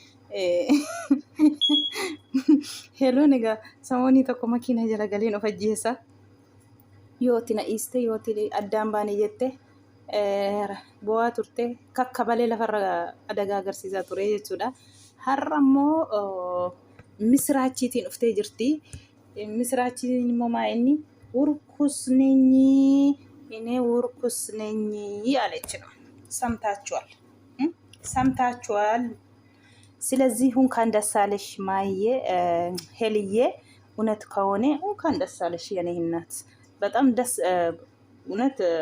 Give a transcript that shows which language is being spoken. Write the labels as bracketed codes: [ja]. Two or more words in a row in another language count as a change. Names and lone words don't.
[om] Heeloon egaa samoonii tokko makiina jala galeen of ajjeessa yooti na dhiiste yooti addaan baane jette bu'aa turte kakkabalee lafarra adagaa agarsiisaa ture jechuudha. Har'a immoo misiraachiitiin dhuftee jirti. Misiraachiitiin immoo maa inni [am] ውርኩስነኝ አለች ነው። ሰምታችኋል። ስለዚህ እንኳን ደስ አለሽ ማየ ሄልዬ፣ እውነት ከሆነ እንኳን ደስ አለሽ የኔ እናት። በጣም ደስ እውነት